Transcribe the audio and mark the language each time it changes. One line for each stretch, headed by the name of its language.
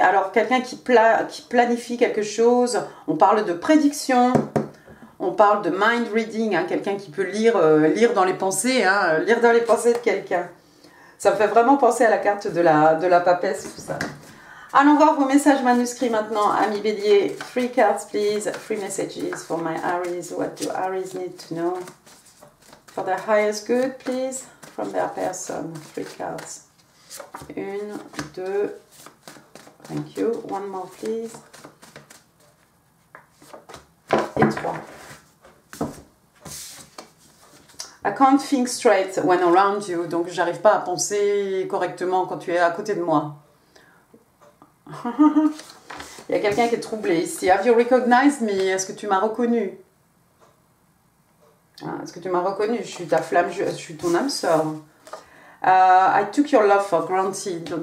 French: Alors, quelqu'un qui planifie quelque chose. On parle de prédiction. On parle de
English: mind reading.
French: Hein, quelqu'un qui peut lire dans les pensées. Hein, lire dans les pensées de quelqu'un. Ça me fait vraiment penser à la carte de la papesse, tout ça. Allons voir vos messages manuscrits maintenant, amis bélier.
English: 3 cards, please. 3 messages for my Aries. What do Aries need to know? For their highest good, please. From their person. 3 cards. 1, 2. Thank you. One more, please.
French: Et 3.
English: I can't think straight when around you.
French: Donc, j'arrive pas à penser correctement quand tu es à côté de moi. Il y a quelqu'un qui est troublé ici.
English: Have you recognized me?
French: Est-ce que tu m'as reconnu? Est-ce que tu m'as reconnu? Je suis ta flamme, je suis ton âme sœur.
English: I took your love for granted.